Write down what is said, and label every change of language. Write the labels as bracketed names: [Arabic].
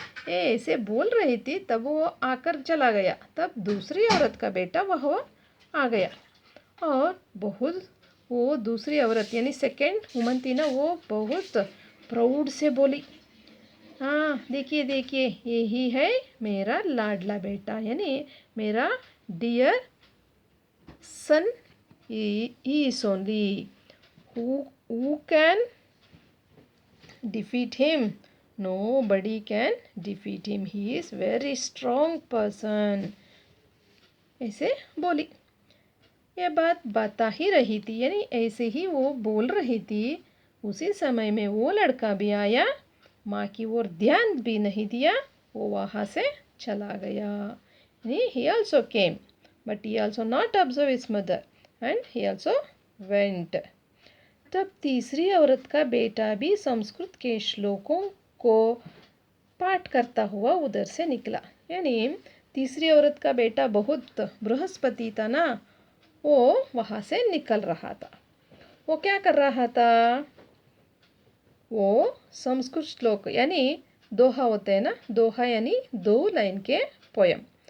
[Hindi] ये ऐसे बोल रही थी, तब वो आकर चला गया। तब दूसरी औरत का बेटा वह आ गया और वो दूसरी औरत यानी [English] second woman [Hindi] थी ना, वो बहुत प्राउड से बोली, हाँ देखिए देखिए, यही है मेरा लाडला बेटा, यानी मेरा [English] Dear son. he is only who can defeat him? Nobody can defeat him. He is very strong person. [Hindi] ऐसे बोली। यह बात बता ही रही थी, यानी ऐसे ही वो बोल रही थी। उसी समय में वो लड़का भी आया, माँ की ओर ध्यान भी नहीं दिया, वो वहाँ से चला गया। [English] He also came, but he also not observed his mother, and he also went. [Hindi] तब तीसरी औरत का बेटा भी संस्कृत के श्लोकों को पाठ करता हुआ उधर से निकला। यानी तीसरी औरत का बेटा बहुत बृहस्पति था ना, वो वहाँ से निकल रहा था। वो क्या कर रहा था? वो संस्कृत श्लोक यानी दोहा होते हैं ना, दोहा यानी 2 लाइन के पोयम,